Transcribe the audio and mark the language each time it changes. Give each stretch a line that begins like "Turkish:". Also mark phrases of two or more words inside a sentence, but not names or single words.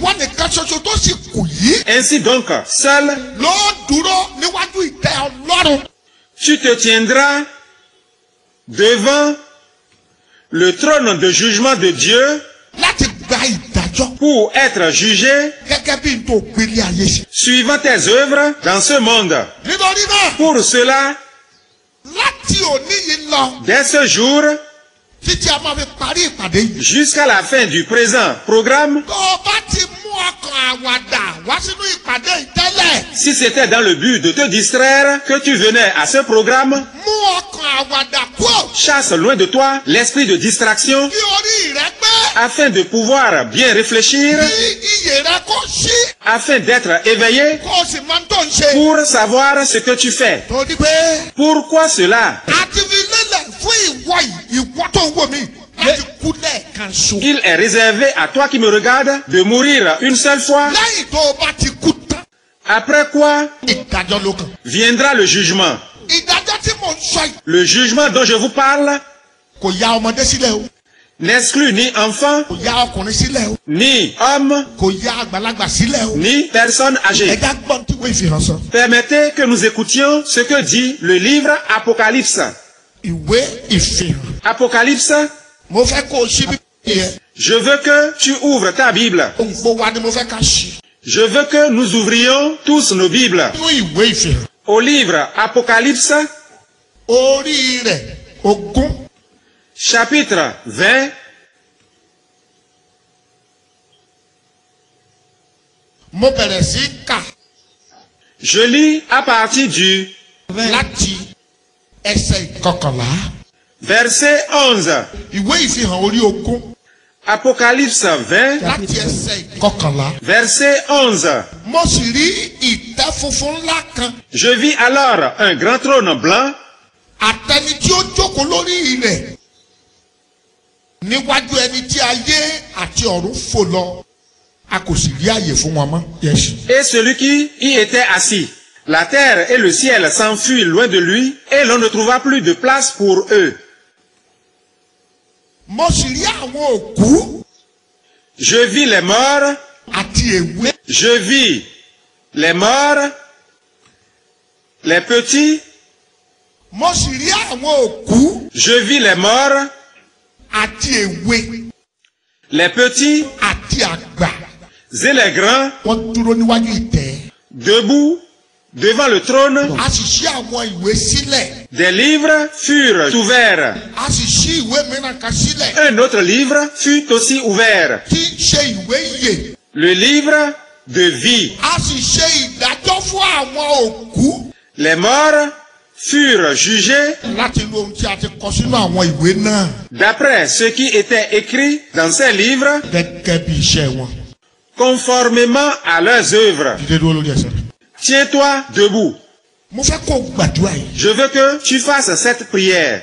French: Ainsi donc, seul, tu te tiendras devant le trône de jugement de Dieu pour être jugé suivant tes œuvres dans ce monde. Pour cela, dès ce jour, jusqu'à la fin du présent programme,
Yoruba: wá sínú ìpàdé ìtẹ́lẹ̀.
French: Si c'était dans le but de te distraire que tu venais à ce programme,
Yoruba: Mú ọkàn àwàdà kúrò.
French: chasse loin de toi l'esprit de distraction
Yoruba: Kí orí rẹ pé.
French: afin de pouvoir bien réfléchir,
Yoruba: Kí iyè rẹ kó ṣí.
French: afin d'être éveillé
Yoruba: Kó o sì máa ń tó ń ṣe.
French: pour savoir ce que tu fais.
Yoruba: Torí pé.
French: Pourquoi cela?
Yoruba: A ti fi lélẹ̀ fún ìwọ yìí, ìwọ tó ń wò mí. Láti kú lẹ́ẹ̀kan ṣo.
French: Il est réservé à toi qui me regardes de mourir une seule fois,
Yoruba: Lẹ́yìn tó o bá ti kú tán.
French: après quoi
Yoruba: Ìdájọ́ ló kàn.
French: viendra le jugement.
Yoruba: Ìdájọ́ tí mò ń sọ yìí.
French: Le jugement dont je vous parle
Yoruba: Kò ya ọmọdé sílẹ̀ o.
French: n'exclut ni enfant,
Yoruba: Kò ya ọkùnrin sílẹ̀ o.
French: ni homme,
Yoruba: Kò ya àgbàlagbà sílẹ̀ o.
French: ni personne âgée.
Yoruba: Ẹja gbọ́n tí wọ́n fi hàn sọ.
French: Permettez que nous écoutions ce que dit le livre Apocalypse.
Yoruba: Ìwé ìfihàn.
French: Apocalypse,
Yoruba: Mo fẹ́ kó o ṣí bí yẹn.
French: je veux que tu ouvres ta Bible.
Yoruba: Gbogbo wa ni mo fẹ́ ká ṣí.
French: Je veux que nous ouvrions tous nos Bibles.
Yoruba: Nínú ìwé ìfihàn.
French: Au livre Apocalypse,
Yoruba: Orí rẹ̀ ogún.
French: chapitre 20,
Yoruba: Mo bẹ̀rẹ̀ sí kà
French: je lis à partir du
Yoruba: láti ẹsẹ̀ ìkọkànlá.
French: verset 11.
Yoruba: Ìwé ìfihàn orí ogún
French: Apocalypse 20,
Yoruba: láti ẹsẹ̀ ìkọkànlá.
French: verset 11.
Yoruba: Mo sì rí ìtẹ́ funfun ńlá kan.
French: Je vis alors un grand trône blanc
Yoruba: Àtẹni tí ó jókòó lórí rẹ̀. Níwájú ẹni tí ayé àti ọ̀run fò lọ. A kò sì rí àyè fún wọn mọ́. Yes.
French: et celui qui y était assis. La terre et le ciel s'enfuient loin de lui et l'on ne trouva plus de place pour eux.
Yoruba: Mo sì rí àwọn òkú
French: Je vis les morts,
Yoruba: àti èwe.
French: je vis les morts, les petits,
Yoruba: Mo sì rí àwọn òkú
French: je vis les morts,
Yoruba: àti èwe
French: les petits
Yoruba: àti àgbà.
French: et les grands
Yoruba: Wọ́n dúró níwájú ìtẹ́.
French: debout devant le trône.
Yoruba: A sì ṣí àwọn ìwé sílẹ̀.
French: Des livres furent ouverts.
Yoruba: A sì ṣí ìwé mìíràn kan sílẹ̀.
French: Un autre livre fut aussi ouvert,
Yoruba: Tí í ṣe ìwé ìyè.
French: le livre de vie.
Yoruba: A sì ṣe ìdájọ́ fún àwọn òkú.
French: Les morts furent jugés
Yoruba: Láti lu ohun tí a ti kọ sínú àwọn ìwé náà.
French: d'après ce qui était écrit dans ces livres,
Yoruba: Gẹ́gẹ́ bí iṣẹ́ wọn.
French: conformément à leurs œuvres.
Yoruba: Dídé dúró lórí ẹsẹ̀ rẹ̀.
French: Tiens-toi debout.
Yoruba: Mo fẹ́ kó o gbàdúrà yìí.
French: Je veux que tu fasses cette prière.